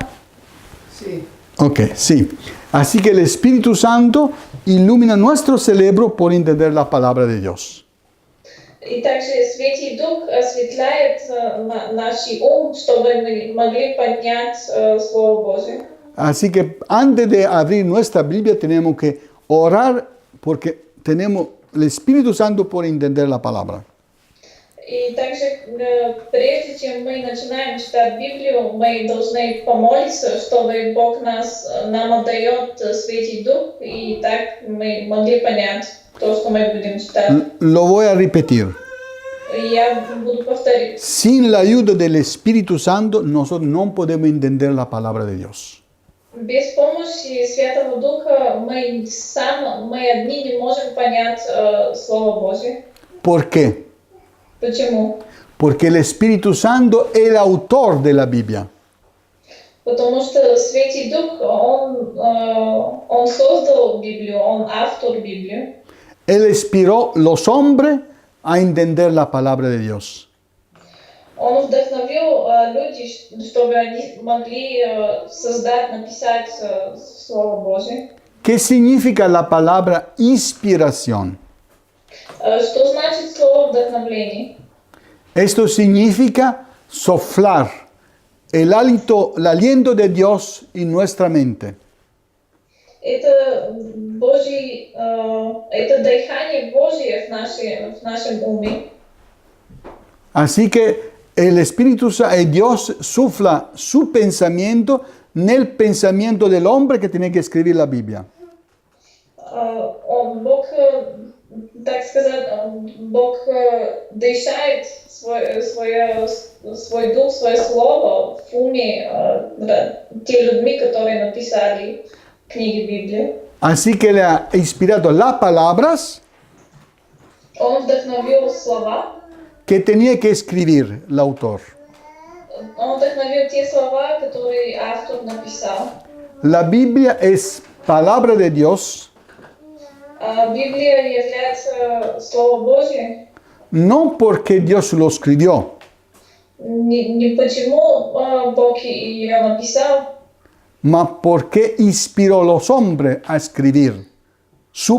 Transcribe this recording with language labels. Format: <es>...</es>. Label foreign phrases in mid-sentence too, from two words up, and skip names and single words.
<es>Sí. Ok, sí. Así que el Espíritu Santo ilumina nuestro cerebro por entender la palabra de Dios.</es> <ru>И также Святый Дух осветляет наш ум, чтобы мы могли понять Слово Божие.</ru> <es>Así que antes de abrir nuestra Biblia tenemos que orar porque tenemos el Espíritu Santo por entender la palabra.</es> <ru>И также, прежде чем мы начинаем читать Библию, мы должны помолиться, чтобы Бог нам отдает Святый Дух, и так мы могли понять то, что мы будем читать.</ru> <es>Lo voy a repetir.</es> <ru>Я буду повторить.</ru> <es>Sin la ayuda del Espíritu Santo, nosotros no podemos entender la palabra de Dios.</es> <ru>Без помощи Святого Духа мы одни не можем понять Слово Божие.</ru> <es>¿Por qué?</es> <ru>Почему?</ru> <es>Porque el Espíritu Santo es el autor de la Biblia.</es> <ru>Потому что Святый Дух, он создал Библию, он автор Библии.</ru> <es>Él inspiró los hombres a entender la palabra de Dios.</es> <ru>Он вдохновил людей, чтобы они могли создать, написать Слово Божие.</ru> <es>¿Qué significa la palabra inspiración?</es> <ru>Что значит слово вдохновление?</ru> <es>Esto significa soplar el aliento de Dios en nuestra mente.</es> <ru>Это это дыхание Божье в нашем уме.</ru> <es>Así que el Espíritu Dios sufla su pensamiento en el pensamiento del hombre que tiene que escribir la Biblia.</es> <ru>Бог, так сказать, Бог дышает свой дух, свое слово в уме те людьми, которые написали книги Библии.</ru> <es>Así que le ha inspirado las palabras</es> <ru>Он вдохновил слова,</ru> <es>que tenía que escribir el autor.</es> <ru>он вдохновил те слова, которые автор написал.</ru> <es>La Biblia es palabra de Dios,</es> <ru>Библия является Слово Божье</ru> <es>no porque Dios lo escribió,</es> <ru>не почему Бог ее написал,</ru> <es>mas porque inspiró a los hombres a escribir sus</es>